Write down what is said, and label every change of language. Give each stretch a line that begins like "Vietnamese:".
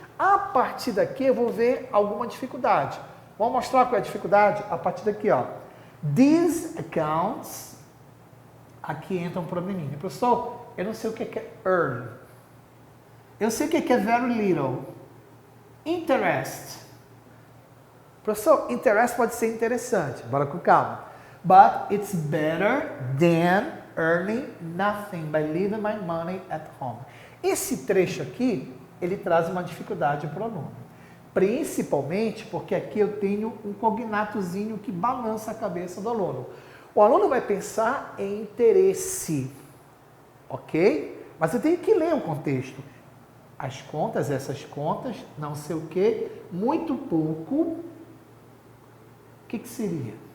Portuguese: A partir daqui eu vou ver alguma dificuldade. Vamos mostrar qual é a dificuldade? A partir daqui, ó.
English: These accounts,
Portuguese: aqui entra um probleminha. Professor, eu não sei o que é earn. Eu sei o que é
English: very little.
Portuguese: Interest. Professor, interest pode ser interessante. Bora com calma.
English: But it's better than earning nothing by leaving my money at home.
Portuguese: Esse trecho aqui, ele traz uma dificuldade para o aluno. Principalmente porque aqui eu tenho um cognatozinho que balança a cabeça do aluno. O aluno vai pensar em interesse, ok? Mas eu tenho que ler o contexto. As contas, essas contas, não sei o que, muito pouco, o que seria?